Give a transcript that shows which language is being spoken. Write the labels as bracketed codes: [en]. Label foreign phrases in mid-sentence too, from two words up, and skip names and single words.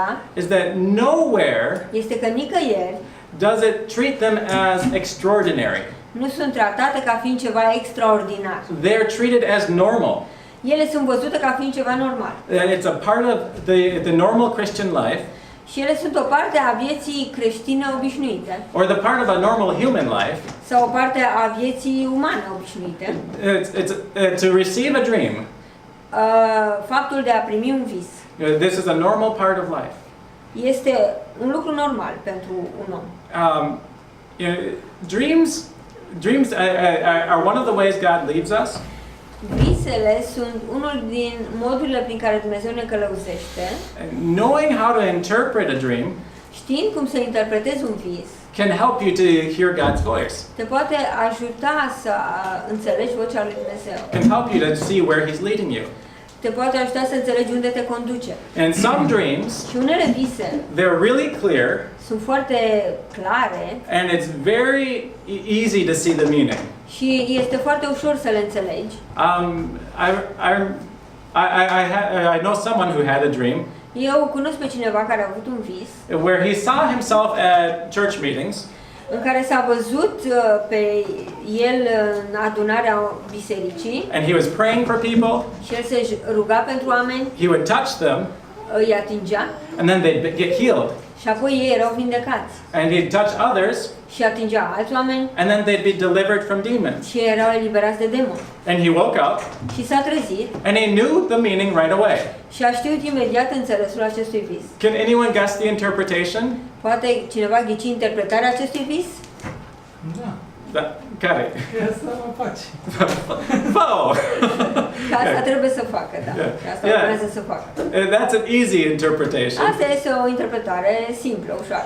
[en] Is that nowhere [ro] este că nicăieri [en] does it treat them as extraordinary. [ro] Nu sunt tratate ca fiind ceva extraordinar. [en] They're treated as normal. [ro] Ele sunt văzute ca fiind ceva normal. [en] It's a part of the normal Christian life. [ro] Și ele sunt o parte a vieții creștine obișnuite. [en] Or the part of a normal human life. [ro] Sau o parte a vieții umane obișnuite. [en] It's to receive a dream. [ro] Faptul de a primi un vis. [en] This is a normal part of life. [ro] Este un lucru normal pentru un om. [en] Dreams are one of the ways God leads us. [ro] Visele sunt unul din modurile prin care Dumnezeu ne călăuzește. [en] Knowing how to interpret a dream, [ro] știind cum să interpretezi un vis, [en] can help you to hear God's voice. [ro] Te poate ajuta să înțelegi vocea lui Dumnezeu. [en] Can help you to see where He's leading you. [ro] Te poate ajuta să înțelegi unde te conduce. [en] And some dreams, [ro] și unele vise, [en] they're really clear. [ro] Sunt foarte clare. [en] And it's very easy to see the meaning. [ro] Și este foarte ușor să le înțelegi. [en] I know someone who had a dream. [ro] Eu cunosc pe cineva care a avut un vis. [en] Where he saw himself at church meetings. [ro] în care s-a văzut pe el în adunarea bisericii [en] and he was praying for people. [ro] și el se ruga pentru oameni, [en] He would touch them, [ro] îi atingea [en] and then they'd get healed. [ro] și apoi ei erau vindecați [en] And he'd touch others, [ro] și atingea alți oameni [en] and then they'd be delivered from demons. [ro] și erau eliberați de demoni. [en] And he woke up, [ro] Și s-a trezit [en] and he knew the meaning right away. [ro] și a știut imediat înțelesul acestui vis. [en] Can anyone guess the interpretation? [ro] Poate cineva ghici interpretarea acestui vis? Da. Care? Că asta mă face. Oh! Că asta trebuie să facă, da. [en] Yeah. [ro] Și asta [en] Yeah. [ro] urmează să facă. [en] That's an easy interpretation. [ro] Asta este o interpretare simplă, ușoară.